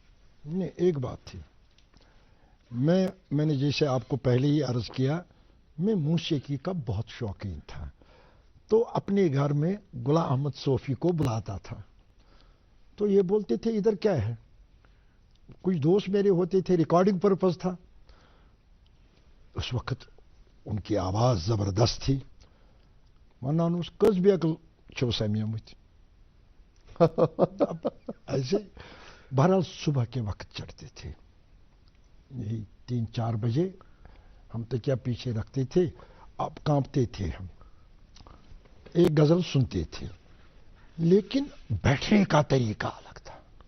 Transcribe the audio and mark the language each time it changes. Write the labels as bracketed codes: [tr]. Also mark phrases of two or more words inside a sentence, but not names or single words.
[ur] نہیں, ایک بات تھی, میں نے جیسے آپ کو پہلے ہی عرض کیا, میں موسیقی کا بہت شوقین تھا, تو اپنے گھر میں غلام احمد صوفی کو بلاتا تھا. تو یہ بولتے تھے ادھر کیا ہے, کچھ دوست میرے ہوتے تھے, ریکارڈنگ پرپز تھا. اس وقت ان کی آواز زبردست تھی. [ks] ونان اس کس بیکل چھو سمیمت. [ur] ایسے بہرحال صبح کے وقت چڑھتے تھے, یہی 3-4 بجے ہم تکیہ پیچھے رکھتے تھے, اب کانپتے تھے ہم, ایک غزل سنتے تھے, لیکن بیٹھنے کا طریقہ الگ تھا.